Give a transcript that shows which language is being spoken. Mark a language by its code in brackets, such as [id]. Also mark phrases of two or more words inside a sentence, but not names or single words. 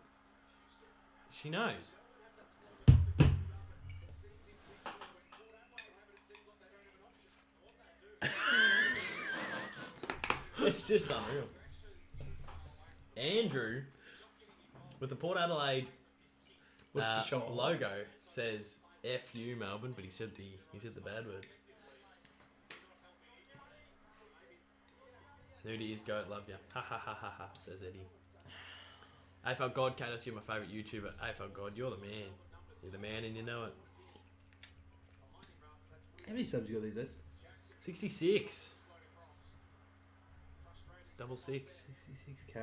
[en] She knows. It's just unreal. Andrew, with the Port Adelaide What's the shot? logo, says "F you Melbourne," but he said the bad words. Nudie is goat, love ya. Ha ha ha ha ha, says Eddie. AFL God, Katos, you're my favourite YouTuber. AFL God, you're the man. You're the man and you know it. How many subs you got these days? 66. Double six. 66k.